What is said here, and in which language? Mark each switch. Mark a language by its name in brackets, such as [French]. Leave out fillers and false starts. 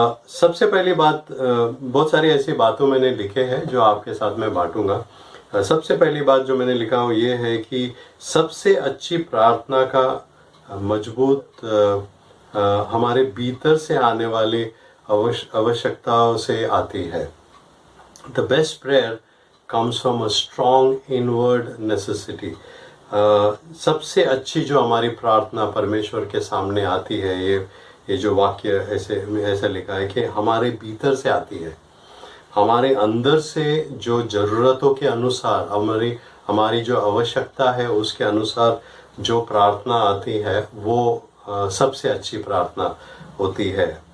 [Hindi] सबसे पहली बात, बहुत सारी ऐसी बातों मैंने लिखे हैं जो आपके साथ मैं बांटूंगा। सबसे पहली बात जो मैंने लिखा हो ये है कि सबसे अच्छी प्रार्थना का मजबूत हमारे भीतर से आने वाली आवश्यकताओं से आती है। [English] The best prayer comes from a strong inward necessity. [Hindi] सबसे अच्छी जो हमारी प्रार्थना परमेश्वर के सामने आती है, ये जो वाक्य ऐसे लिखा है कि हमारे भीतर से आती है, हमारे अंदर से जो ज़रूरतों के अनुसार, हमारी जो आवश्यकता है उसके अनुसार जो प्रार्थना आती है वो सबसे अच्छी प्रार्थना होती है।